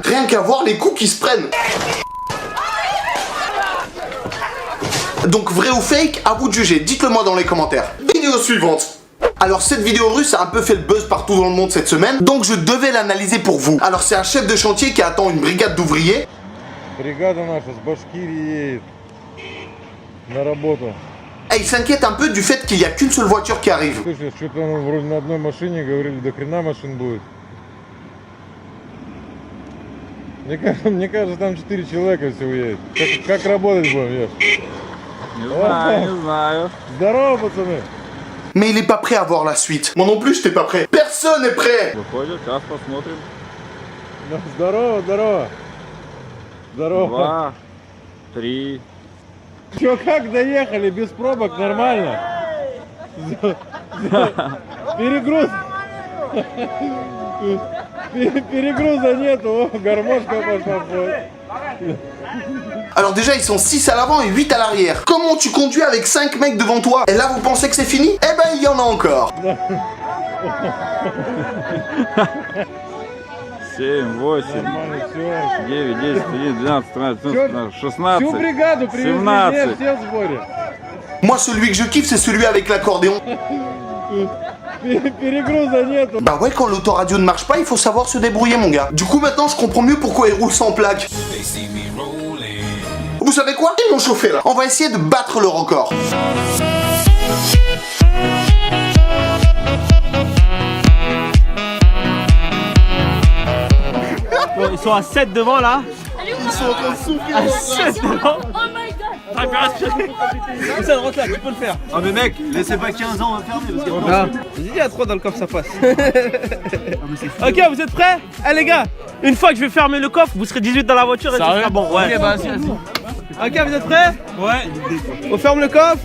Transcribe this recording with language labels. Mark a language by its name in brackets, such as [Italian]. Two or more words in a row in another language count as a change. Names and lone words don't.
[French] Rien qu'à voir les coups qui se prennent. Donc vrai ou fake, à vous de juger. Dites-le moi dans les commentaires. Vidéo suivante. Alors cette vidéo russe a un peu fait le buzz partout dans le monde cette semaine, donc je devais l'analyser pour vous. Alors c'est un chef de chantier qui attend une brigade d'ouvriers. [Russian] Бригада наша с Башкирии едет на работу. [French] Et il s'inquiète un peu du fait qu'il n'y a qu'une seule voiture qui arrive. [Russian] Слышишь, что-то вроде на одной машине говорили, до хрена машин будет. Мне кажется, там 4 человека всего едет. Как работать будем, Еш? Не знаю. Здорово, пацаны! [French] Mais il est pas prêt à voir la suite. Moi non plus, j'étais pas prêt. Personne n'est prêt. [Russian] Выходит, сейчас посмотрим. Ну, здорово, здорово! Здорово! 2, 3. Чё, как доехали? Без пробок? Нормально? Перегруз. Перегруза нету, гармошка пошла. [French] Alors déjà, ils sont 6 à l'avant et 8 à l'arrière. Comment tu conduis avec 5 mecs devant toi? Et là, vous pensez que c'est fini? Eh ben, il y en a encore. [Russian] 7, 8, Нормально, все. 9, 10, 11, 12, 13, 14, 15, 16, Всю бригаду привезли, 17. все в сборе. [French] Moi, celui que je kiffe, c'est celui avec l'accordéon. [Russian] Перегруза нету. [French] Bah ouais, quand l'autoradio ne marche pas, il faut savoir se débrouiller, mon gars. Du coup, maintenant, je comprends mieux pourquoi ils roulent sans plaque. Vous savez quoi? Ils m'ont chauffé, là. On va essayer de battre le record. Bon, ils sont à 7 devant là. Ils sont en train de souffler. À 7 devant. [English] Oh my god! [French] T'as pu respirer. Ça rentre là, tu peux le faire. Ah mais mec, laissez pas 15 ans enfermés parce que... J'ai dit à 3 dans le coffre, ça passe. Ok, vous êtes prêts? Eh les gars, une fois que je vais fermer le coffre, vous serez 18 dans la voiture et ça sera bon. Ouais. Ok, bah, vas-y. Ok, vous êtes prêts? Ouais. On ferme le coffre.